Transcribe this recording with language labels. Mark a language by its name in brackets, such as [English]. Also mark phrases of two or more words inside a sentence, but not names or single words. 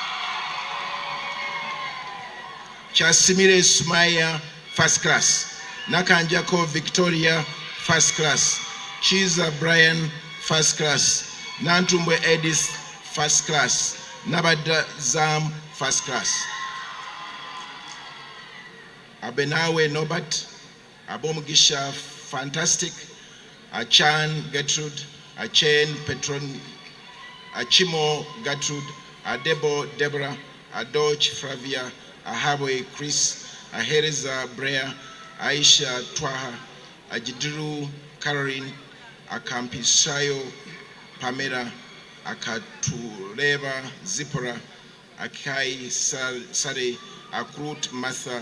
[English] Chasimire Sumaya, first class. Nakanjako Victoria, first class. Chiza Brian, first class. Nantumbwe Edis, first class. Nabada Zam, first class. Abenawe Nobat, Abomugisha, fantastic. Achan Gertrude, Achen Petron, Achimo Gertrude, Adebo Deborah, Adoch Flavia, Ahabwe Chris, Ahereza Brea, Aisha Twaha, Ajidiru Caroline, Akampisayo Pamela, Akatureba Zipora, Akai Sare, Akrut Martha,